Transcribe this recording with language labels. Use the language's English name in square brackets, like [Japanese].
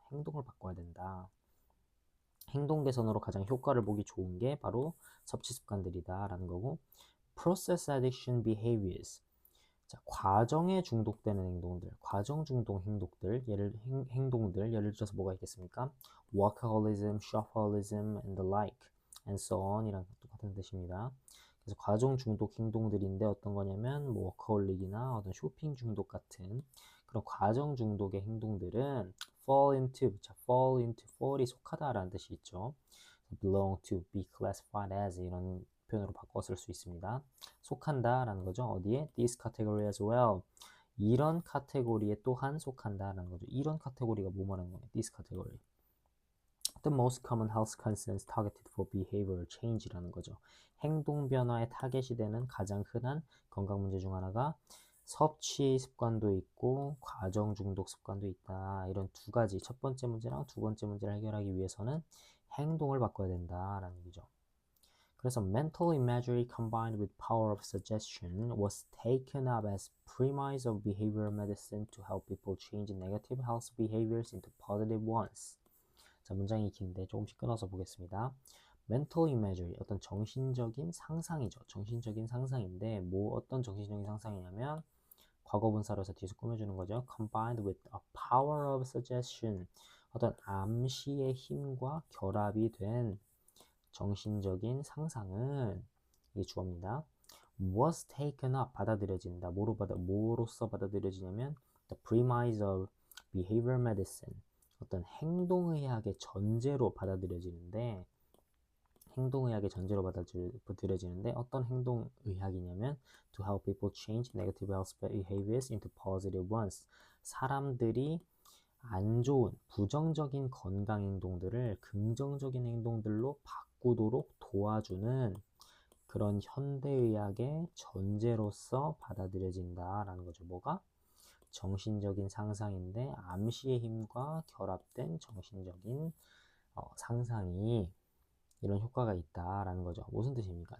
[Korean] 행동을 바꿔야 된다. 행동 개선으로 가장 효과를 보기 좋은 게 바로 섭취 습관들이다 라는 거고, [English] process addiction behaviors, [Korean] 자, 과정에 중독되는 행동들, 과정 중독 행동들, 예를 들어서 뭐가 있겠습니까? [English] workaholism, shopaholism, and the like, and so on [Korean] 이랑 똑같은 뜻입니다. 그래서 과정 중독 행동들인데 어떤 거냐면 뭐 워커홀릭이나 어떤 쇼핑 중독 같은 그런 과정 중독의 행동들은 fall이 속하다라는 뜻이 있죠. [English] belong to, be classified as [Korean] 이런 표현으로 바꿔 쓸 수 있습니다. 속한다 라는 거죠. 어디에? [English] this category as well, [Korean] 이런 카테고리에 또한 속한다 라는 거죠. 이런 카테고리가 뭐 말하는 거예요? [English] this category, the most common health concerns targeted for behavioral change [Korean] 라는 거죠. 행동 변화의 타겟이 되는 가장 흔한 건강 문제 중 하나가 섭취 습관도 있고 과정 중독 습관도 있다. 이런 두 가지, 첫 번째 문제랑 두 번째 문제를 해결하기 위해서는 행동을 바꿔야 된다라는 얘기죠. [English] 그래서 mental imagery combined with power of suggestion was taken up as premise of behavioral medicine to help people change negative health behaviors into positive ones. [Korean] 자, 문장이 긴데 조금씩 끊어서 보겠습니다. mental imagery, 어떤 정신적인 상상이죠. 정신적인 상상인데 어떤 정신적인 상상이냐면 과거 분사로서 뒤에서 꾸며주는 거죠. [English] combined with a power of suggestion, [Korean] 어떤 암시의 힘과 결합이 된 정신적인 상상은, 이게 주어입니다. [English] was taken up, [Korean] 받아들여진다. 뭐로서 받아들여지냐면 [English] the premise of behavioral medicine, [Korean] 어떤 행동의학의 전제로 받아들여지는데, 어떤 행동의학이냐면 [English] to help people change negative health behaviors into positive ones. [Korean] 사람들이 안 좋은 부정적인 건강 행동들을 긍정적인 행동들로 바꾸도록 도와주는 그런 현대의학의 전제로서 받아들여진다라는 거죠. 뭐가? 정신적인 상상인데 암시의 힘과 결합된 정신적인 상상이 이런 효과가 있다라는 거죠. 무슨 뜻입니까?